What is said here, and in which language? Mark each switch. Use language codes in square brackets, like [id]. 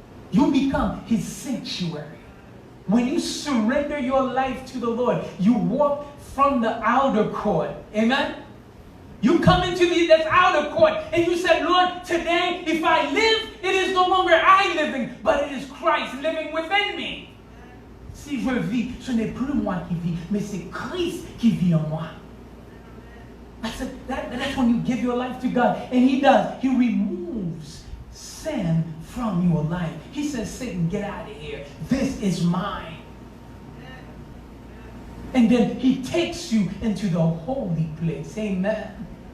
[en] You become his sanctuary. When you surrender your life to the Lord, you walk from the outer court. Amen? You come into this outer court and you said, Lord, today if I live, it is no longer I living, but it is Christ living within me. [fr] Si je vis, ce n'est plus moi qui vis, mais c'est Christ qui vit en moi. [en] That's when you give your life to God. And he does. He removes sin from your life. He says, Satan, get out of here. This is mine. And then he takes you into the holy place. Amen.